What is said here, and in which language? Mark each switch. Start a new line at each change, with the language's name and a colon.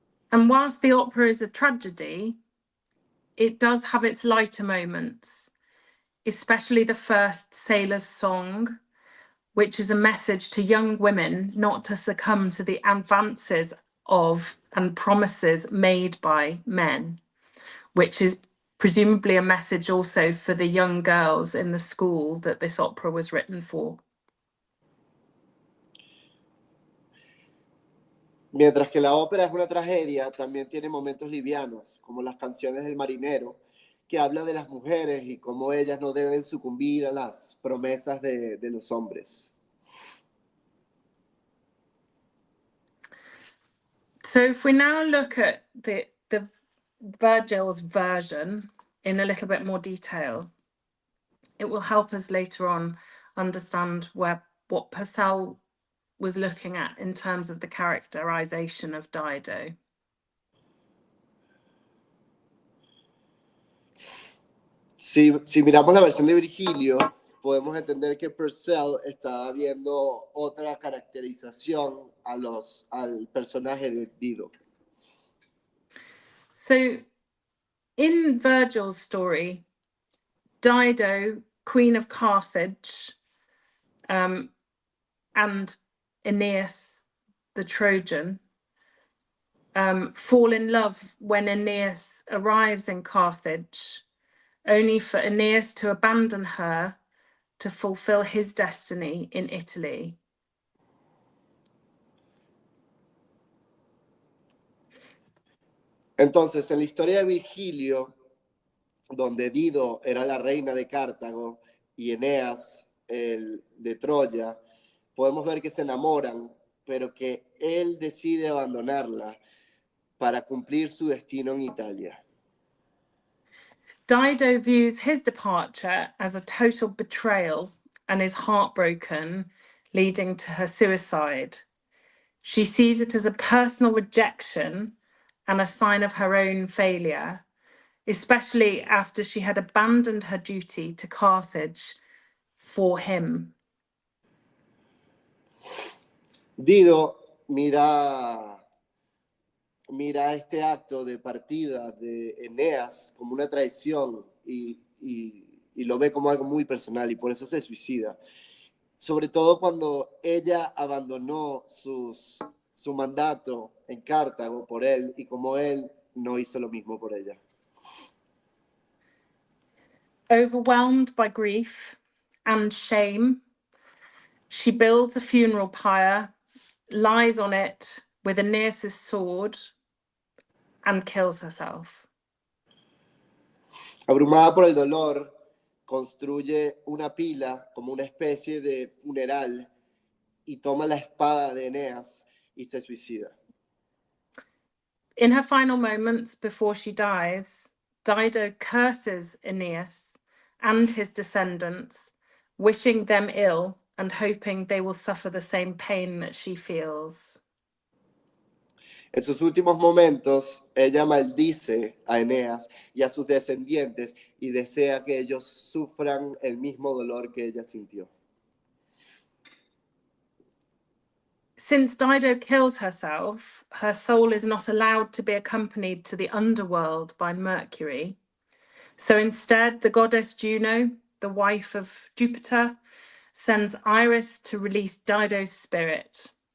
English: And whilst the opera is a tragedy, it does have its lighter moments, especially the first sailor's song, which is a message to young women not to succumb to the advances of and promises made by men, which is presumably a message also for the young girls in the school that this opera was written for.
Spanish: Mientras que la ópera es una tragedia, también tiene momentos livianos, como las canciones del marinero, que habla de las mujeres y cómo ellas no deben sucumbir a las promesas de los hombres.
English: So if we now look at the Virgil's version in a little bit more detail, it will help us later on understand what Purcell was looking at in terms of the characterization of Dido.
Spanish: Si miramos la versión de Virgilio, podemos entender que Purcell está viendo otra caracterización al personaje de Dido.
English: So, in Virgil's story, Dido, Queen of Carthage, and Aeneas, the Trojan, fall in love when Aeneas arrives in Carthage, only for Aeneas to abandon her to fulfill his destiny in Italy.
Spanish: Entonces, en la historia de Virgilio, donde Dido era la reina de Cartago y Eneas el de Troya, podemos ver que se enamoran, pero que él decide abandonarla para cumplir su destino en Italia.
English: Dido views his departure as a total betrayal and is heartbroken, leading to her suicide. She sees it as a personal rejection and a sign of her own failure, especially after she had abandoned her duty to Carthage for him.
Spanish: Dido mira este acto de partida de Eneas como una traición y lo ve como algo muy personal y por eso se suicida. Sobre todo cuando ella abandonó su mandato en Cartago por él y como él no hizo lo mismo por ella.
English: Overwhelmed by grief and shame, she builds a funeral pyre, lies on it with Aeneas' sword, and kills herself.
Spanish: Abrumada por el dolor, construye una pila como una especie de funeral y toma la espada de Eneas y se suicida.
English: In her final moments before she dies, Dido curses Aeneas and his descendants, wishing them ill and hoping they will suffer the same pain that she feels.
Spanish: En sus últimos momentos, ella maldice a Eneas y a sus descendientes y desea que ellos sufran el mismo dolor que ella sintió.
English: Since Dido kills herself, her soul is not allowed to be accompanied to the underworld by Mercury. So instead, the goddess Juno, the wife of Jupiter, sends Iris to release Dido's spirit.